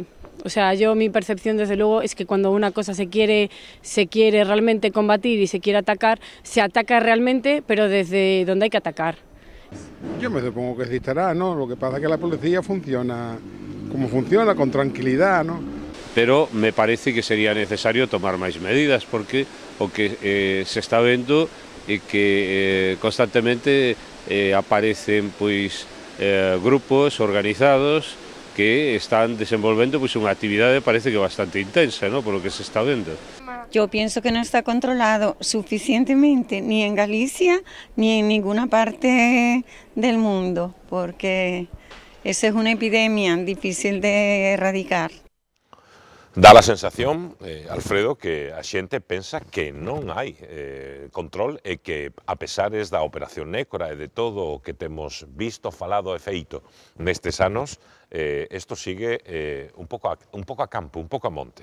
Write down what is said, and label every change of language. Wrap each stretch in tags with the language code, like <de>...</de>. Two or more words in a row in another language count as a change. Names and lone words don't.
<es>O sea, mi percepción desde luego es que cuando una cosa se quiere realmente combatir y se quiere atacar, se ataca realmente, pero desde donde hay que atacar. Yo me supongo que sí estará, ¿no? Lo que pasa es que la policía funciona como funciona, con tranquilidad, ¿no?</es> <gl>Pero me parece que sería necesario tomar máis medidas, porque o que se está vendo é que constantemente aparecen grupos organizados que están desenvolvendo unha actividade parece que bastante intensa,</gl> <es>¿no? Por lo que se está vendo. Yo pienso que no está controlado suficientemente ni en Galicia ni en ninguna parte del mundo, porque esa es una epidemia difícil de erradicar.</es> <gl>Dá a sensación, Alfredo, que a xente pensa que non hai control e que, a pesares da Operación Nécora e de todo o que temos visto, falado e feito nestes anos, isto sigue un pouco a campo, un pouco a monte.</gl>